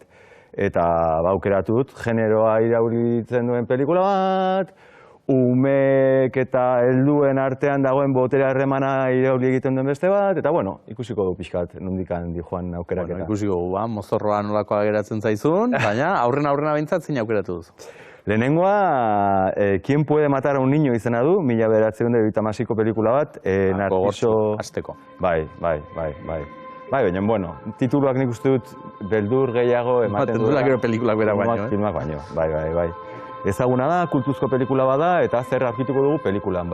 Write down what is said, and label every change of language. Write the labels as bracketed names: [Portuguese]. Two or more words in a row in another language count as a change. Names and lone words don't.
[Basque] Eta aukeratu dut, generoa iraulitzen duen pelikula bat, umeek eta helduen artean dagoen botere harremana irauli egiten duen beste bat, eta ikusiko du pixkat, nondikan di joan aukeraketa. Ikusiko du, mozorroa nolakoa geratzen zaizun, baina aurrena behintzat zein aukeratu duzu. Lehenengoa, ¿Quién puede matar a un niño izena du, 1976ko pelikula bat, Narciso... Azteko. Bai, baina, tituluak nik uste dut beldur gehiago ematen duela. Gero pelikulak bera baino, Filmak baino, bai. Ezaguna da, kultuzko pelikula bada, eta zer aurkituko dugu pelikulan.